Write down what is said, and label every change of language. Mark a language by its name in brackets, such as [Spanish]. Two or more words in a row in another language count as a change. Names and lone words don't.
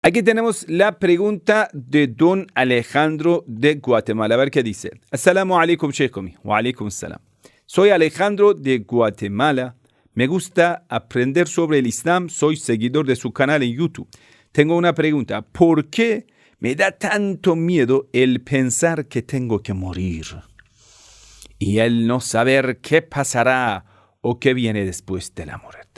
[Spanish] Aquí tenemos la pregunta de don Alejandro de Guatemala. A ver qué dice. [Arabic] السلام عليكم، شيخومي. وعليكم السلام. [Spanish] Soy Alejandro de Guatemala. Me gusta aprender sobre el Islam. Soy seguidor de su canal en YouTube. Tengo una pregunta. ¿Por qué me da tanto miedo el pensar que tengo que morir? Y el no saber qué pasará o qué viene después de la muerte.